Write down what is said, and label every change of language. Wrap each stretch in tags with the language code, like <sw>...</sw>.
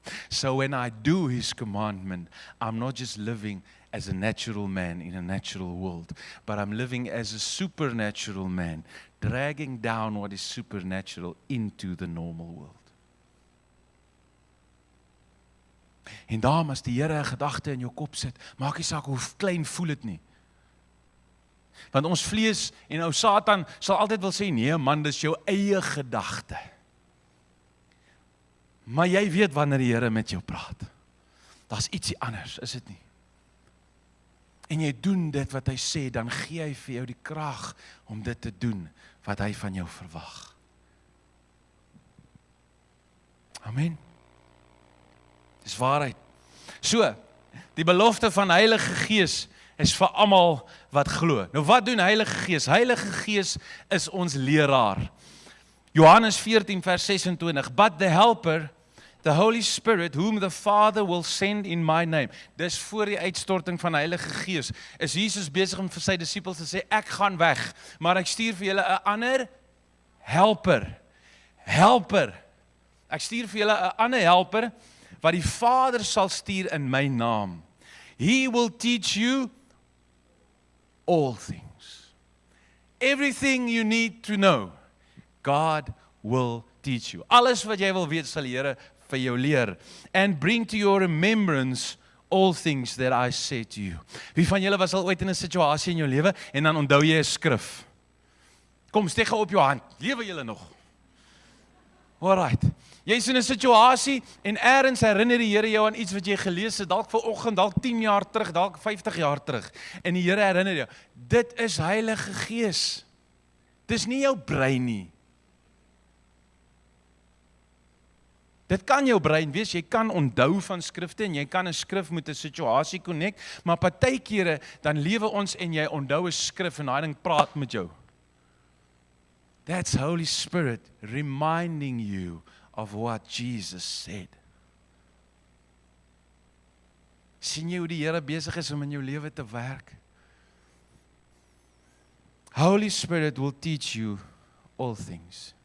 <en>So when I do His commandment, I'm not just living as a natural man in a natural world, but I'm living as a supernatural man, dragging down what is supernatural into the normal world.</en> <af>En daarom as die Here 'n gedagte in jou kop sit, maak nie saak hoe klein voel dit nie. Want ons vlees en ou Satan sal altyd wil sê, nee man, dis jou eie gedagte. Maar jy weet wanneer die Here met jou praat. Daar's ietsie anders, is dit nie? En jy doen dit wat hy sê, dan gee hy vir jou die krag om dit te doen wat hy van jou verwag. Amen. Dis waarheid. So, die belofte van Heilige Gees is vir almal wat glo. Nou wat doen Heilige Gees? Heilige Gees is ons leraar. Johannes 14 vers 26,</af> <en>but the helper, the Holy Spirit, whom the Father will send in my name.</en> <af>Dis voor die uitstorting van die Heilige Gees. Is Jesus besig om vir sy disippels te sê, ek gaan weg, maar ek stuur vir julle 'n ander helper. Helper. Ek stuur vir julle 'n ander helper, wat die Vader sal stuur in my naam.</af> <en>He will teach you all things. Everything you need to know, God will teach you.</en> <af>Alles wat jy wil weet, sal die Here vir jou leer.</af> <en>And bring to your remembrance all things that I said to you.</en> <af>Wie van julle was al ooit in 'n situasie in jou lewe en dan onthou jy 'n skrif? Kom, steek gou op jou hand. Lewe julle nog? Alright. Jy's in 'n situasie en eers herinner die Here jou aan iets wat jy gelees het, dalk vanoggend, dalk 10 jaar terug, dalk 50 jaar terug. En die Here herinner jou, dit is Heilige Gees. Dis nie jou brein nie. Dit kan jou brein wees, jy kan onthou van skrifte en jy kan 'n skrif met 'n situasie connect, maar partykeere dan lewe ons en jy onthou 'n skrif en daai ding praat met jou.</af> <en>That's Holy Spirit reminding you of what Jesus said.</en> <af>Sien jy hoe die Here besig is om in jou lewe te werk?</af> <en>Holy Spirit will teach you all things.</en>